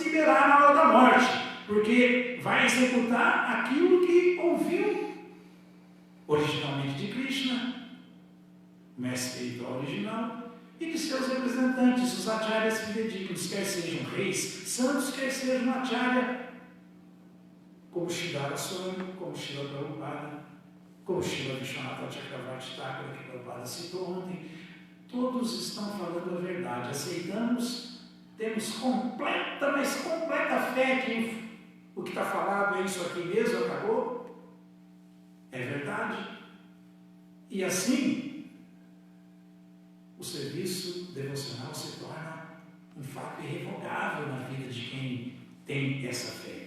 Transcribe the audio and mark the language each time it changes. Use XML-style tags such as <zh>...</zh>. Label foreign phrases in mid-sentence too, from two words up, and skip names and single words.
<pt>liberar na hora da morte, porque vai executar aquilo que ouviu originalmente de Krishna, mestre espiritual original, e de seus representantes, os acharyas fidedignos, quer sejam reis santos, quer sejam acharya, como Sridhara Swami, como Srila Prabhupada, como Srila Vishwanatha Chakravarti Thakura, que Prabhupada citou ontem. Todos estão falando a verdade. Aceitamos, temos completa, mas completa fé que o que está falado é isso aqui mesmo, acabou. É verdade. E assim, o serviço devocional se torna um fato irrevogável na vida de quem tem essa fé.</pt>